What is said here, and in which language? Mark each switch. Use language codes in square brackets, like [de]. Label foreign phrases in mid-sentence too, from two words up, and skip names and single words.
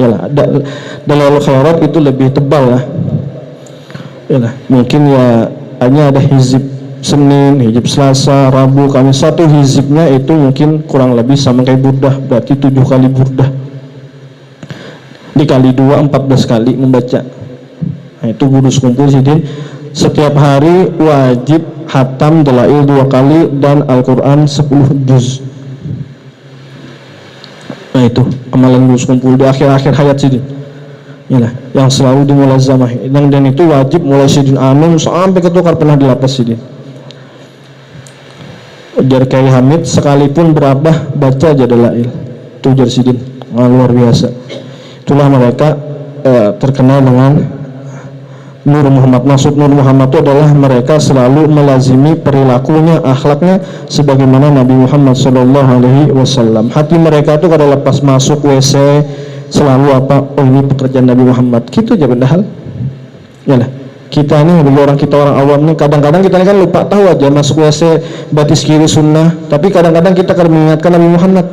[id] Yalah, dalail khairat itu lebih tebal lah. Ya lah, mungkin ya hanya ada hizib Senin, hizib Selasa, Rabu, Kamis. Satu hizibnya itu mungkin kurang lebih sama kayak burdah, berarti 7 kali burdah. Dikali 2, 14 kali membaca. Nah, itu guru sekumpul sidin. Setiap hari wajib hatam dalail 2 kali dan Al-Quran 10 juz. Nah itu amalan guru sekumpul di akhir-akhir hayat sidin. [bjn] Inilah yang selalu dimulazamah, dan itu wajib mulai sidin amin sampai ketukar pernah dilapas sidin. Ujar Kiai Hamid, sekalipun berabah baca aja dalail. [id] Itu ujar sidin, luar biasa. Itulah mereka terkenal dengan Nur Muhammad. Maksud Nur Muhammad itu adalah mereka selalu melazimi perilakunya, akhlaknya sebagaimana Nabi Muhammad SAW. Hati mereka itu kalau lepas masuk WC selalu apa? Oh, ini pekerjaan Nabi Muhammad. Gitu aja padahal. Yalah. Kita ini bagi orang, kita orang awam nih, kadang-kadang kita ini kan lupa tahu aja masuk WC batis kiri sunnah, tapi kadang-kadang kita akan mengingatkan Nabi Muhammad.